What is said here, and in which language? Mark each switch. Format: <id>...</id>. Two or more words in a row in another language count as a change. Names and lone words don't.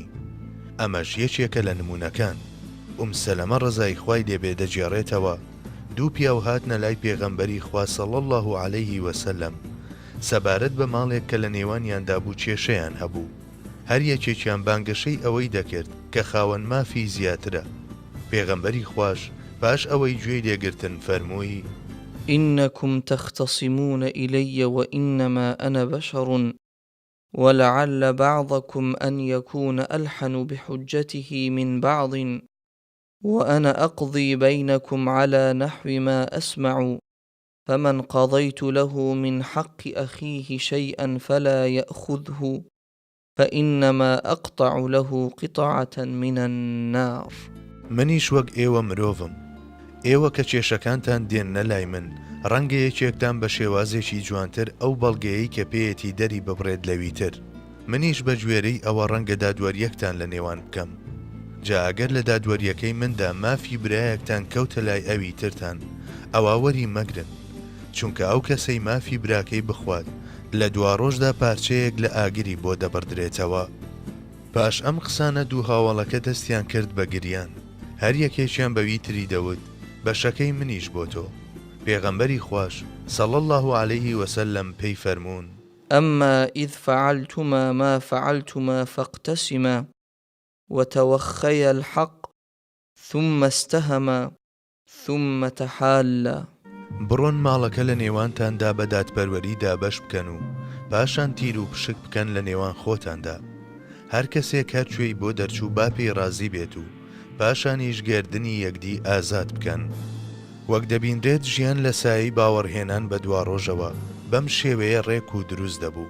<ckb>ئەمەش یەکێکە لە نمونەکان. سەلەمە ڕزای خوای لێبێ دەجێڕێتەوە دوو پیاو هاتنە لای پێغەمبەری خوا</ckb> <ar>سەڵ الله عەلەیه وسەلەم</ar> <ckb>سەبارەت بە ماڵێک کە لە نێوانیاندا بوو کێشەیان هەبوو. هەر یەکێکیان بانگەشەی ئەوەی دەکرد کە خاوەن مافی زیاترە. پێغەمبەری خوش باش ئەوەی گوێی لێگرتن فەرمووی:</ckb> <ar>إنكم تختصمون إلي وإنما أنا بشر ولعل بعضكم أن يكون ألحن بحجته من بعض وأنا أقضي بينكم على نحو ما أسمع فمن قضيت له من حق أخيه شيئا فلا يأخذه فإنما أقطع له قطعة من النار.</ar> <ckb>منیش وەک ئێوە مرۆڤم، ئێوە کە کێشەکانتان دێننە لای من، ڕەنگە یەکێکتان بە شێوازێکی جوانتر ئەو بەڵگەیەی کە پێیەتی دەری ببڕێت لەویتر. منیش بە گوێرەی ئەوە ڕەنگە دادوەریەکتان لە نێوان بکەم. جا ئەگەر لە دادوەریەکەی مندا مافی برایەکتان کەوتە لای ئەوی ترتان، ئەوە وەری مەگرن، چونکە ئەو کەسەی مافی براکەی بخوات لە دواڕۆژدا پارچەیەک لە ئاگری بۆ دەبڕدرێتەوە. پاش ئەم قسانە دوو هاوڵەکە دەستیان کرد بە گریان. هەر یەکێکیان بەوی تری دەوت: بەشەکەی منیش بۆ تۆ. پێغەمبەری خوش</ckb> <ar>سەڵ الله عەلەیه وسەلەم</ar> <ckb>پێی فەرموون:</ckb> <ar>أما إذ فعلتما ما فعلتما فاقتسما وتوخيا الحق ثم استهما ثم تحالا.</ar> <ckb>بڕۆن ماڵەکە لە نێوانتاندا بە دادپەروەریدا بەش بکەن و پاشان تیر و پشک بکەن لە نێوان خۆتاندا. هەر کەسێک هەر کوێی بۆ دەرچوو با پێی ڕازی بێت و پاشانیش گێردنی یەکدی ئازاد بکەن. وەک دەبیندرێت ژیان لە سایەی باوەڕهێنان بە دواڕۆژەوە بەم شێوەیە ڕێک و دروست دەبوو.</ckb>